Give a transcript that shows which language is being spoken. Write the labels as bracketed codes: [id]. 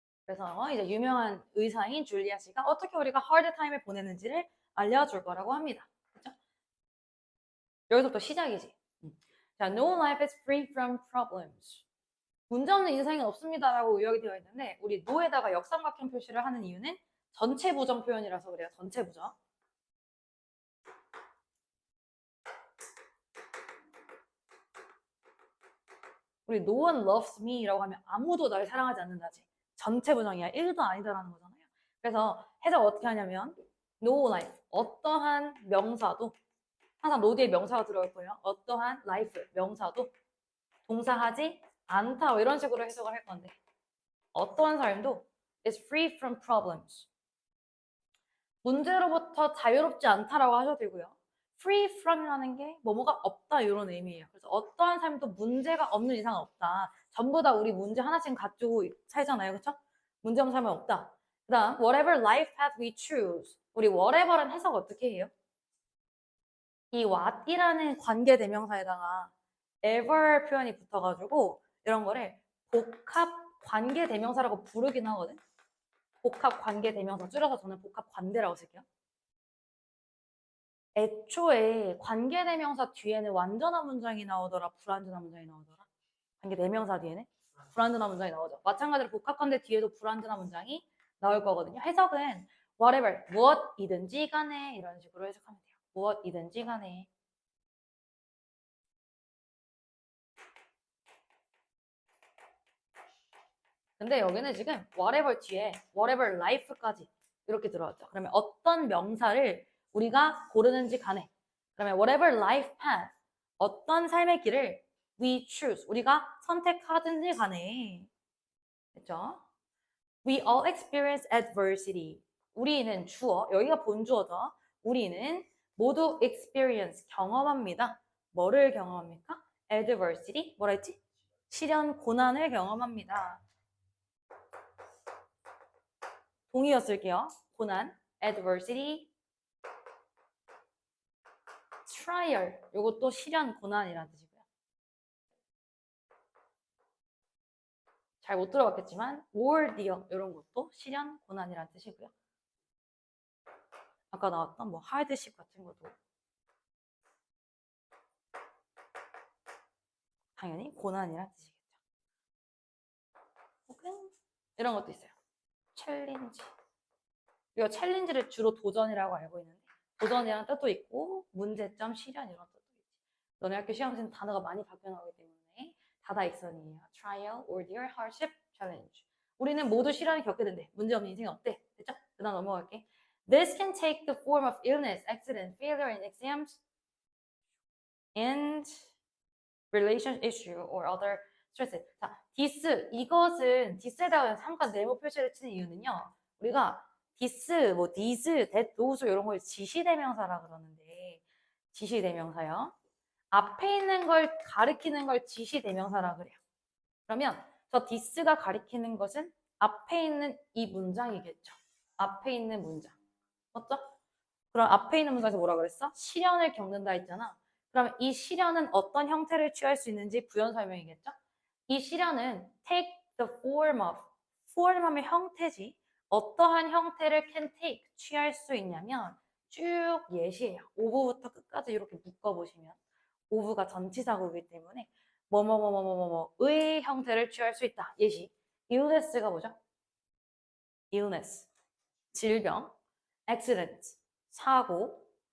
[ko] 그래서 이제 유명한 의사인 줄리아 씨가 어떻게 우리가 하드 타임을 보내는지를 알려줄 거라고 합니다. 그렇죠? 여기서부터 시작이지. [en] 자, no life is free from problems. [ko] 문제 없는 인생은 없습니다라고 요약이 되어 있는데 우리 no에다가 역삼각형 표시를 하는 이유는 전체 부정 표현이라서 그래요. 전체 부정. 우리 [en] no one loves me [ko] 라고 하면 아무도 날 사랑하지 않는다지. 전체 부정이야. 1도 아니다라는 거잖아요. 그래서 해석 어떻게 하냐면 no life, 어떠한 명사도 항상 no 뒤에 명사가 들어올 거예요. 어떠한 life, 명사도 동사하지 않다 이런 식으로 해석을 할 건데 어떠한 삶도 [en] is free from problems. [ko] 문제로부터 자유롭지 않다라고 하셔도 되고요. free from이라는 게 뭐뭐가 없다 이런 의미예요. 그래서 어떠한 삶도 문제가 없는 이상은 없다. 전부 다 우리 문제 하나씩 가지고 살잖아요. 그렇죠? 문제 없는 삶은 없다. [en] 그 다음 whatever life path we choose. [ko] 우리 whatever는 해석 어떻게 해요? 이 what이라는 관계 대명사에다가 ever 표현이 붙어가지고 이런 거를 복합 관계 대명사라고 부르긴 하거든. 복합 관계 대명사 줄여서 저는 복합 관대라고 쓸게요. 애초에 관계 대명사 뒤에는 완전한 문장이 나오더라, 불완전한 문장이 나오더라. 관계 대명사 뒤에는 불완전한 문장이 나오죠. 마찬가지로 복합 관대 뒤에도 불완전한 문장이 나올 거거든요. 해석은 whatever 무엇이든지 간에 이런 식으로 해석하면 돼요. 무엇이든지 간에. 근데 여기는 지금 whatever 뒤에 whatever life까지 이렇게 들어왔죠. 그러면 어떤 명사를 우리가 고르는지 간에 그러면 [en] whatever life path [ko] 어떤 삶의 길을 [en] we choose [ko] 우리가 선택하든지 간에 됐죠? [en] We all experience adversity. [ko] 우리는 주어 여기가 본주어죠. 우리는 모두 experience 경험합니다. 뭐를 경험합니까? adversity 뭐라 했지? 시련 고난을 경험합니다. 동의어 쓸게요. [en] 고난, adversity, trial. [ko] 이것도 시련, 고난이라는 뜻이고요. 잘 못 들어봤겠지만 ordeal 이런 것도 시련, 고난이라는 뜻이고요. 아까 나왔던 뭐 hardship 같은 것도 당연히 고난이라는 뜻이겠죠. 혹은 이런 것도 있어요. 챌린지. 이거 챌린지를 주로 도전이라고 알고 있는데 도전이라는 뜻도 있고 문제점, 시련 이런 뜻도 있지. 너네 학교 시험지는 단어가 많이 바뀌어 나오기 때문에 다다익선이에요. [en] trial, ordeal, hardship, challenge. [ko] 우리는 모두 시련을 겪게 된대. 문제 없는 인생이 없대. 됐죠? 그 다음 넘어갈게. [en] This can take the form of illness, accident, failure in exams, and relation issue or other stresses. [ko] 자, this 이것은 this에다가 잠깐 네모 표시를 치는 이유는요. 우리가 this, 뭐 these, that, those 이런 걸 지시대명사라 그러는데 지시대명사요. 앞에 있는 걸 가리키는 걸 지시대명사라 그래요. 그러면 저 this가 가리키는 것은 앞에 있는 이 문장이겠죠. 앞에 있는 문장. 맞죠? 그럼 앞에 있는 문장에서 뭐라 그랬어? 시련을 겪는다 했잖아. 그러면 이 시련은 어떤 형태를 취할 수 있는지 부연 설명이겠죠? 이 시련은 [en] take the form of, form [ko] 하면 형태지. 어떠한 형태를 can take, 취할 수 있냐면 쭉 예시예요. of부터 끝까지 이렇게 묶어보시면 of가 전치사구이기 때문에 뭐뭐뭐뭐뭐뭐의 형태를 취할 수 있다. 예시. illness가 뭐죠? illness. 질병. accident. 사고.